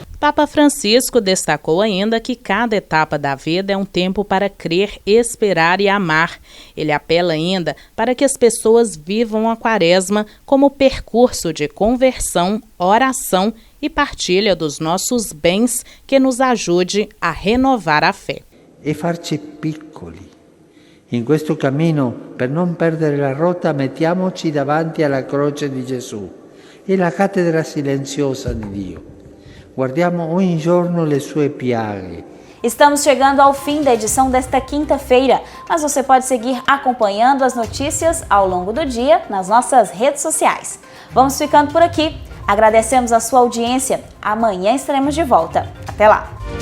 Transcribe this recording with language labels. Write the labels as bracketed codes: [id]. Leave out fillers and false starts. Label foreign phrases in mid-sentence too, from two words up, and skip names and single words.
[pt] Papa Francisco destacou ainda que cada etapa da vida é um tempo para crer, esperar e amar. Ele apela ainda para que as pessoas vivam a Quaresma como percurso de conversão, oração e partilha dos nossos bens que nos ajude a renovar a fé. [it] E farci piccoli. In questo cammino, per non perdere la rotta, mettiamoci davanti alla croce di Gesù e la cattedra silenziosa di Dio. Guardiamo ogni giorno le sue piaghe. [pt] Estamos chegando ao fim da edição desta quinta-feira, mas você pode seguir acompanhando as notícias ao longo do dia nas nossas redes sociais. Vamos ficando por aqui. Agradecemos a sua audiência. Amanhã estaremos de volta. Até lá!